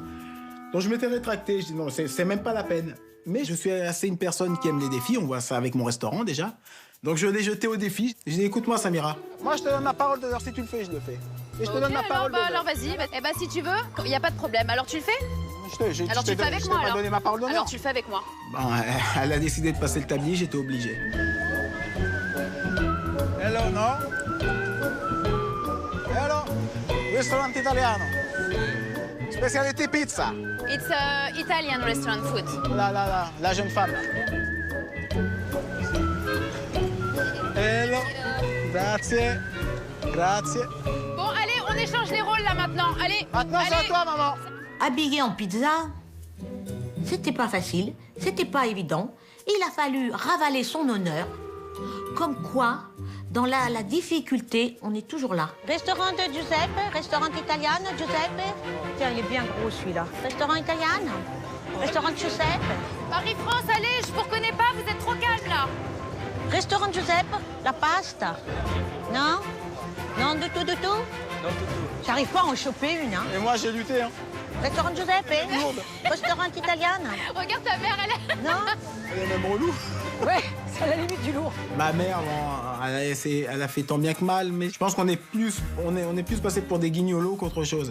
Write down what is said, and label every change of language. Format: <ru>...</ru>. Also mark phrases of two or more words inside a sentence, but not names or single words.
<fr>Donc je m'étais rétracté, je dis non, c'est même pas la peine. Mais je suis assez une personne qui aime les défis, on voit ça avec mon restaurant déjà. Donc je l'ai jeté au défi. Je dis écoute-moi Samira, moi je te donne ma parole d'honneur, si tu le fais, je le fais. Et je te donne ma parole d'honneur. Alors vas-y, si tu veux, il n'y a pas de problème. Alors tu le fais? Alors tu le fais avec moi alors. Donné ma parole d'honneur. Alors tu le fais avec moi. Bon, elle a décidé de passer le tablier, j'étais obligé.</fr> <en>Hello, no? Hello?</en> <fr>Restaurant italiano. Spécialité pizza.</fr> <en>It's Italian restaurant food.</en> <fr>La jeune femme. Hello. Grazie. Bon, allez, on échange les rôles là maintenant. Allez. Maintenant, c'est à toi, maman. Habillé en pizza, c'était pas facile, c'était pas évident. Il a fallu ravaler son honneur. Comme quoi, dans la difficulté, on est toujours là. Restaurant de Giuseppe, restaurant italien, Giuseppe. Tiens, il est bien gros celui-là. Restaurant italien, restaurant Giuseppe. Marie-France, allez, je vous reconnais pas, vous êtes trop calme là. Restaurant Giuseppe,</fr> <it>la pasta.</it> <fr>Non? Non, du tout? Non, du tout. J'arrive pas à en choper une, hein. Et moi, j'ai lutté, hein. Restaurant Giuseppe. Restaurant italien. Regarde ta mère, elle est... Non? Elle est même relou. Ouais, c'est à la limite du lourd. Ma mère, bon, elle a fait tant bien que mal, mais je pense qu'on est plus passé pour des guignolos qu'autre chose.</fr>